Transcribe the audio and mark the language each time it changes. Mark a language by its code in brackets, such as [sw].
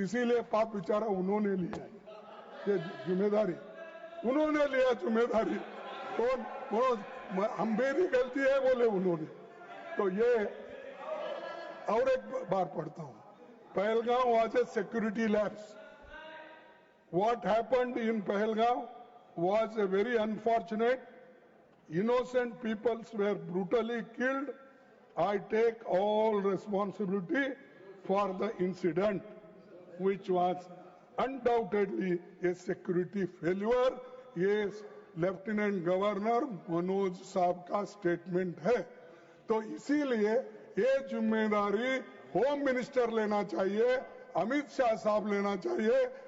[hi] इसीलिए पाप बेचारा उन्होंने लिया ये जिम्मेदारी, उन्होंने लिया जिम्मेदारी। कौन? हम मेरी गलती है बोले उन्होंने। तो ये और एक बार पढ़ता हूं, Pahalgam [en] Was a security lapse. what happened in Pahalgam was a very unfortunate. Innocent peoples were brutally killed. I take all responsibility for the incident, which was undoubtedly a security failure. [hi] ये लेफ्टिनेंट गवर्नर मनोज साहब का statement है, तो इसीलिए ये जिम्मेदारी home minister लेना चाहिए, अमित शाह साहब लेना चाहिए।